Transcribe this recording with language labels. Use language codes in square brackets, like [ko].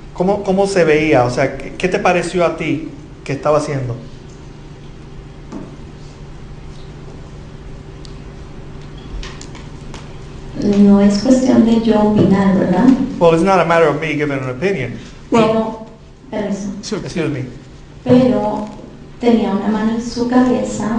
[es] ¿Cómo se veía? O sea, ¿qué te pareció a ti que estaba haciendo? No es cuestión de yo opinar, ¿verdad? [en] Well, it's not a matter of me giving an opinion. [es] Pero, permiso, [en] So, Excuse me. [es] pero tenía una mano en su cabeza.